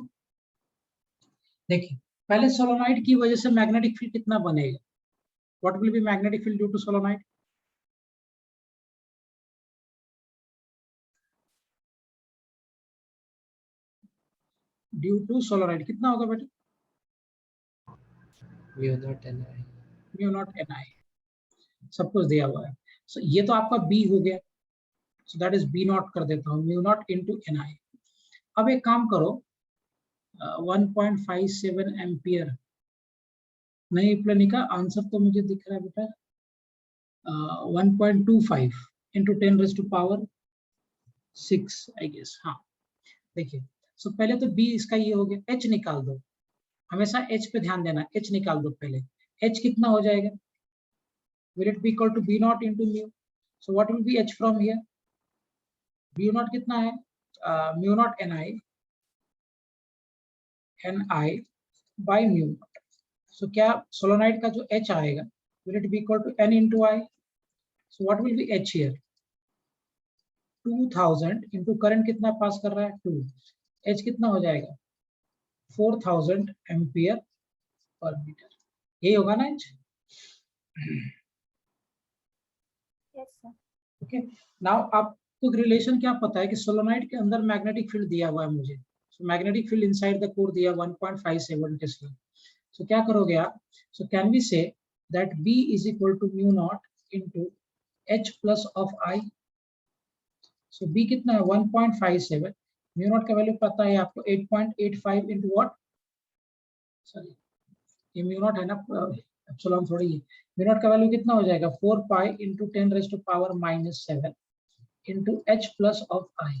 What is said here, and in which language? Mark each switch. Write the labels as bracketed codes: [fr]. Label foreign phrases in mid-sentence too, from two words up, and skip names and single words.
[hi] देखिए पहले सोलोनाइड की वजह से [en] magnetic field [hi] कितना बनेगा, [en] what will be magnetic field due to solenoid? due to solenoid [hi] कितना होगा बेटा? [en] mu naught Ni. mu naught N I, [hi] सब कुछ दिया हुआ है। सो ये तो आपका बी हो गया, [en] so that is B naught [hi] कर देता हूँ, [en] mu naught into N I. [hi] अब एक काम करो, 1.57 एम्पियर नहीं, प्लनिका आंसर तो मुझे दिख रहा है बेटा 1.25 इंटू 10⁻6 [en] I guess. [hi] हाँ देखिए, सो पहले तो बी इसका ये हो गया, एच निकाल दो, हमेशा एच पे ध्यान देना, एच निकाल दो पहले। एच कितना हो जाएगा? [en] will it be equal to b naught into mu? So what will be h from here? b naught [hi] कितना है? [en] mu naught ni by mu naught. [hi] So क्या सोलोनाइड का जो h आएगा, [en] will it be equal to n into I? So what will be h here? 2000 into [hi] करंट कितना पास कर रहा है 2, h कितना हो जाएगा 4000 एम्पियर पर मीटर, यही होगा ना h? [en] Yes, sir. okay now [hi] आपको रिलेशन क्या पता है कि सोलोनाइड के अंदर [en] magnetic field [hi] दिया हुआ है मुझे, [en] so magnetic field inside the core [hi] दिया 1.57 टेस्ला। [en] सो क्या करोगे आप? so can we say that B is equal to mu naught into H plus of I. [hi] सो B कितना है 1.57, [en] mu naught [hi] का वैल्यू पता है आपको 8.85 [en] into what, [hi] सॉरी ये [en] mu naught [hi] है ना, एप्सिलॉन थोड़ी है। [en] mu naught [hi] का वैल्यू कितना हो जाएगा [en] 4 pi into 10⁻⁻7 into H plus of I.